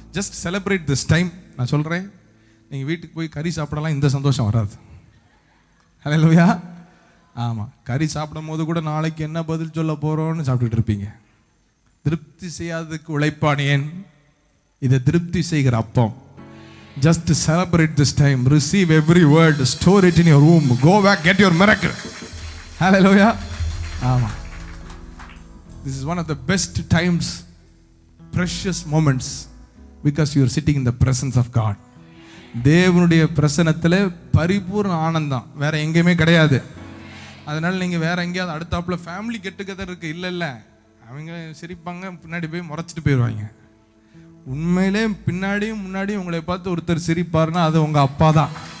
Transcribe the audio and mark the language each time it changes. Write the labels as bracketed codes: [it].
[en] Just celebrate this time. [ta] நான் சொல்கிறேன், நீங்கள் வீட்டுக்கு போய் கறி சாப்பிடலாம், இந்த சந்தோஷம் வராது. ஹல்லேலூயா. ஆமாம், கறி சாப்பிடும் போது கூட நாளைக்கு என்ன பதில் சொல்ல போகிறோன்னு சாப்பிட்டுட்டு இருப்பீங்க. திருப்தி செய்யாததுக்கு உழைப்பானேன், இதை திருப்தி செய்கிற அப்பம். [en] Just celebrate this time, receive every word, store it in your room, go back, get your miracle. Hallelujah. ஆமாம், this is one of the best times, precious moments, because you are sitting in the presence of God. [ta] தேவனுடைய பிரசன்னத்தில் பரிபூர்ண ஆனந்தம் வேற எங்கேயுமே கிடையாது. அதனால நீங்கள் வேற எங்கேயாவது அடுத்தாப்புல [en] family get together [ta] இருக்கு, இல்லை அவங்க சிரிப்பாங்க, பின்னாடி போய் முறைச்சிட்டு போயிடுவாங்க. உண்மையிலே பின்னாடியும் முன்னாடியும் உங்களை பார்த்து ஒருத்தர் சிரிப்பாருன்னா அது உங்க அப்பா தான்.